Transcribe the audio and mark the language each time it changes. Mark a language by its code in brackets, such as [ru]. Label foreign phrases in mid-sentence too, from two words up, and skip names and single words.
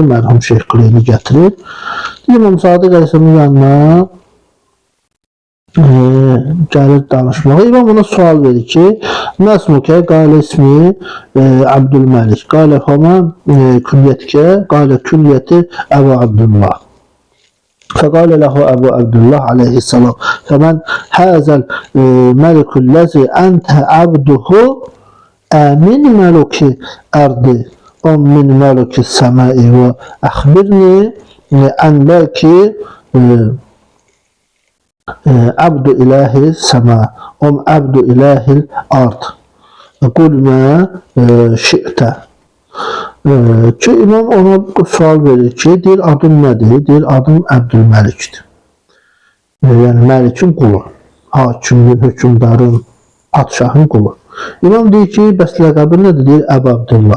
[az] Mərhum Şeyx Quleyni gətirir. İmam Sadiq əleyhissalamın yanına gəlir danışmağa. İmam ona sual verir ki, [ar] ما اسمك، قال اسمي عبد الملك، قال فما كنيتك، قال كنيتي أبو عبد الله. فقال له أبو عبد الله عليه السلام فمن هذا الملك الذي أنت عبده أمن ملك أرض أم من ملك السماء وأخبرني عن ملك عبد إله السماء أم عبد إله الأرض قل ما شئت. [az] Ki İmam ona sual verir ki, deyir adım nədir? Deyir adım Əbdülməlikdir. Yəni Məlikin qulu, hakimin, hökümdarın, padşahın qulu. İmam deyir ki, bəs ləqəbi nədir? Deyir Əbu Abdullah.